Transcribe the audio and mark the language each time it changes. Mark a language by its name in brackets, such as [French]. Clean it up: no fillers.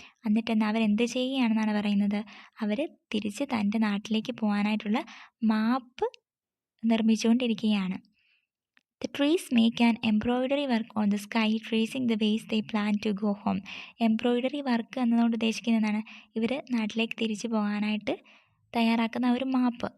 [Malayalam] എന്നിട്ട് അവരെന്ത് ചെയ്യുകയാണെന്നാണ് പറയുന്നത്? അവർ തിരിച്ച് തൻ്റെ നാട്ടിലേക്ക് പോകാനായിട്ടുള്ള മാപ്പ് നിർമ്മിച്ചുകൊണ്ടിരിക്കുകയാണ്. [English] The trees make an embroidery work on the sky, tracing the ways they plan to go home. [Malayalam] Embroidery work എന്നതുകൊണ്ട് ഉദ്ദേശിക്കുന്നതാണ് ഇവർ നാട്ടിലേക്ക് തിരിച്ചു പോകാനായിട്ട് തയ്യാറാക്കുന്ന ഒരു മാപ്പ്.